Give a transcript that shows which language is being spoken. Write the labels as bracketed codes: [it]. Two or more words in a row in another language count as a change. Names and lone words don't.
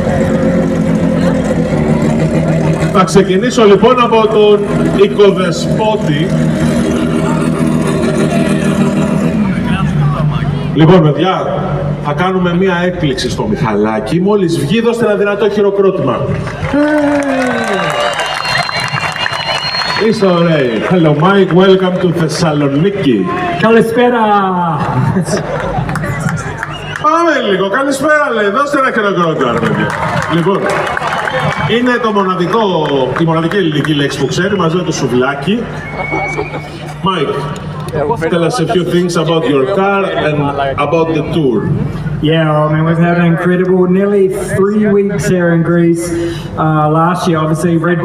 [el] Θα ξεκινήσω λοιπόν από τον οικοδεσπότη. Λοιπόν, παιδιά, θα κάνουμε μία έκπληξη στο Μιχαλάκι. Μόλις βγει, δώστε ένα δυνατό χειροκρότημα. Είστε ωραίοι. [en] Hello Mike, welcome to Θεσσαλονίκη. [el] Καλησπέρα! Πάμε λίγο, καλησπέρα λέει, δώστε ένα χειροκρότημα, ρε παιδιά. Λοιπόν, είναι η μοναδική ελληνική λέξη που ξέρει, μαζί με το σουβλάκι. [en] Mike, tell us a few things about your car and about the tour. Yeah, I mean, we've had an incredible nearly 3 weeks here in Greece. Last year, obviously, Red Bull